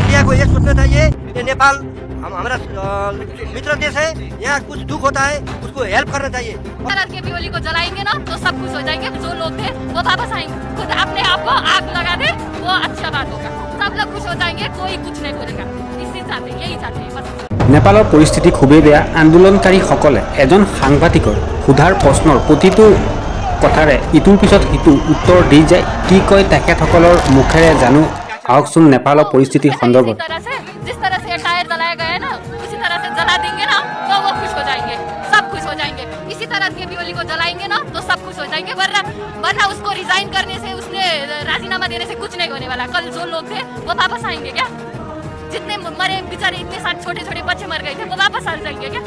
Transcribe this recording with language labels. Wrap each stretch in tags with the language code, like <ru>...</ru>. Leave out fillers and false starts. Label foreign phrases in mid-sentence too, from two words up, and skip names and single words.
<hi>को ये सोचना चाहिए कि नेपाल हमारा मित्र देश है, यहाँ कुछ दुख होता है उसको हेल्प करना चाहिए। के बियोली को जलाएंगे ना तो सब खुश हो जाएंगे, जो लोग थे वो वापस आएंगे। खुद अपने आप को आग लगा दे वो अच्छा बात होगा, सब लोग खुश हो जाएंगे, कोई कुछ नहीं बोलेगा। इसी चाहते यही चाहते हैं बस।</hi> <as>নেপালৰ পৰিস্থিতি খুবেই বেয়া। আন্দোলনকাৰীসকলে এজন সাংবাদিকৰ সোধাৰ প্ৰশ্নৰ প্ৰতিটো কথাৰে ইটোৰ পিছত সিটো উত্তৰ দি যায়। কি কয় তেখেতসকলৰ মুখেৰে জানো আহকচোন নেপালৰ পৰিস্থিতিৰ সন্দৰ্ভত।</as> <hi>जिस तरह से टायर जलाया गया है ना, उसी तरह से जला देंगे ना तो वो खुश हो जाएंगे, सब खुश हो जाएंगे। इसी तरह के बियोली को जलाएंगे ना तो सब खुश हो जाएंगे, वरना उसको रिजाइन करने से, उसने राजीनामा देने से कुछ नहीं होने वाला। कल जो लोग थे वो वापस आएंगे क्या? जितने मरे बेचारे, इतने सारे छोटे छोटे बच्चे मर गए थे, वो वापस आ जाएंगे क्या?</hi>